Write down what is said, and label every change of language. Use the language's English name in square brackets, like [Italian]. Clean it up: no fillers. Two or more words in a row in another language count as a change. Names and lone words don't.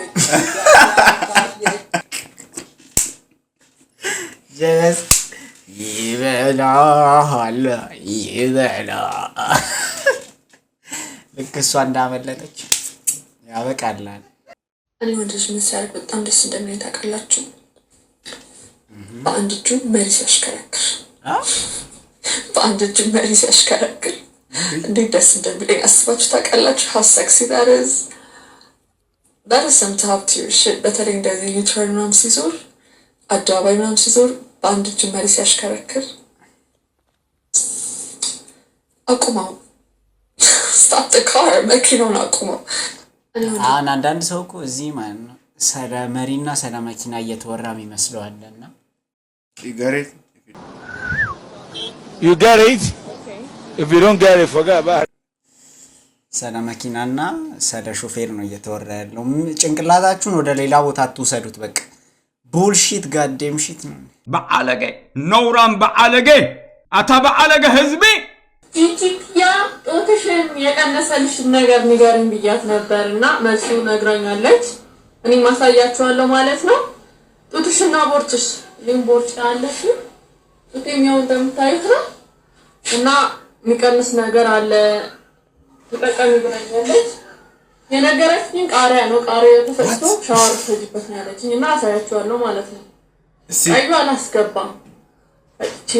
[Amharic] ጀስ ይበላል ልክ እሷ እንዳመለጠች ያበቃላል። እኔ ወንድሽ ምሳሌ በጣም ደስ እንደሚል ታውቃላችሁ። በአንድ እጁ መሪ ሲያሽከረክር እንዴት ደስ እንደሚለኝ አስባችሁ ታውቃላችሁ? [English] how sexy that is some top tier shit። [Amharic] በተለይ እንደዚህ ዩተርን ምናምን ሲዞር አደባባይ ምናምን ሲዞር በአንድ እጁ መሪ ሲያሽከረክር አቁመው [English] stop the car [Amharic] መኪናውን አቁመው። አሁን አንዳንድ ሰው እኮ እዚህ ማለት ነው ስለ መሪና ስለ መኪና እየተወራ የሚመስለው አለና [English] You get it? If you don't get it, forget about it. [Amharic] ስለ መኪናና ስለ ሾፌር ነው እየተወራ ያለው። ጭንቅላታችሁን ወደ ሌላ ቦታ አትውሰዱት። በቃ [English] bullshit goddamn shit [Amharic] ነው። በአለገ ነውራም በአለገ አታ በአለገ ህዝቤ ኢትዮጵያ ጦትሽን የቀነሰልሽን ነገር ንገሪኝ ብያት ነበርና መልሱ ነግራኛለች። እኔ ማሳያችኋለሁ ማለት ነው። ጦትሽና ቦርጭሽ ሊምቦርጭ ያለሽ ጦቴሚያው እንደምታዩት ነው እና የሚቀንስ ነገር አለ ተጠቀሚ ብላኛለች። የነገረችኝ ቃሪያ ነው። ቃሪያ ተፈጭቶ ሻወር ትጅበት ነው ያለችኝ እና አሳያችኋለሁ ማለት ነው። አዩ አላስገባም። እቺ